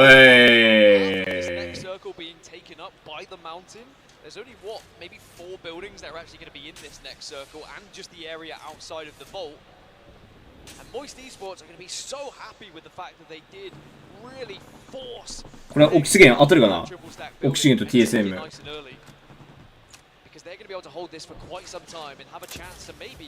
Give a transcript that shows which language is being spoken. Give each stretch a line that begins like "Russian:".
English: This い next circle being taken up by the mountain. There's only what, maybe 4 buildings that are actually going to be in this next circle, and just the area outside of the vault. And Moist Esports are going to be so happy with the fact that they did really force.
Japanese: これはオキシゲン当たるかなオキシゲンと TSM
English: Because they're going to be able to hold this for quite some time and have a chance to maybe